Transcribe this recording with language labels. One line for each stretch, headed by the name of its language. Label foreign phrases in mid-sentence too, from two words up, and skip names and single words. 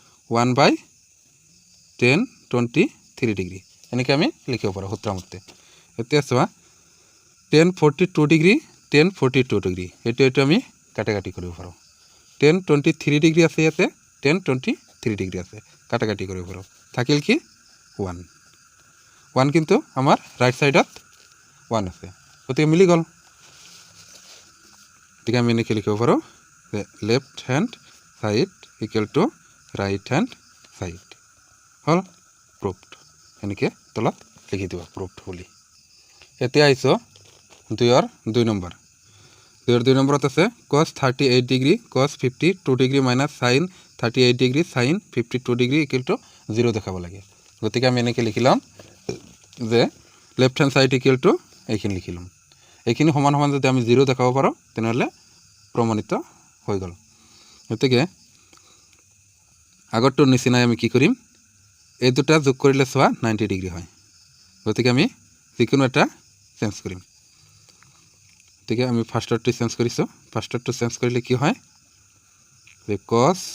Assamese: 1/tan 23 ডিগ্ৰী এনেকৈ আমি লিখিব পাৰো সূত্ৰৰ মতে এতিয়া চোৱা tan 42 ডিগ্ৰী tan 42 ডিগ্ৰী এইটো আমি কাটাকাটি কৰিব পাৰো tan 23 ডিগ্ৰী আছে ইয়াতে tan 23 ডিগ্ৰী আছে কাটাকাটি কৰিব পাৰো থাকিল কি 1 কিন্তু আমাৰ
English: right sideত
Assamese: 1 আছে গতিকে মিলি গল ঠিক আমি এনেকৈ লিখিব পাৰো
English: left hand side equal to right hand side
Assamese: হল প্রুফড এনেকৈ তলত লিখি দিব প্রুফড বুলি এতিয়া আইছো 2 নম্বৰ 2 নম্বৰত আছে cos 38 ডিগ্ৰী cos 52 ডিগ্ৰী মাইনাস sin 38 ডিগ্ৰী sin 52 ডিগ্ৰী
English: equal to
Assamese: 0 দেখাব লাগে গতিকে আমি এনেকৈ লিখিলাম যে
English: left hand side equal to
Assamese: এইখিনি লিখিলাম এইখিনি সমান সমান যদি আমি 0 দেখাব পাৰো তেনেহলে প্ৰমাণিত হৈ গল গতিকে আগৰটোৰ নিচিনাই আমি কি কৰিম এই দুটা যোগ কৰিলে চোৱা 90 ডিগ্ৰী হয় গতিকে আমি যিকোনো এটা চেঞ্জ কৰিম গতিকে আমি ফাৰ্ষ্টটো চেঞ্জ কৰিছো ফাৰ্ষ্টটো চেঞ্জ কৰিলে কি হয় যে cos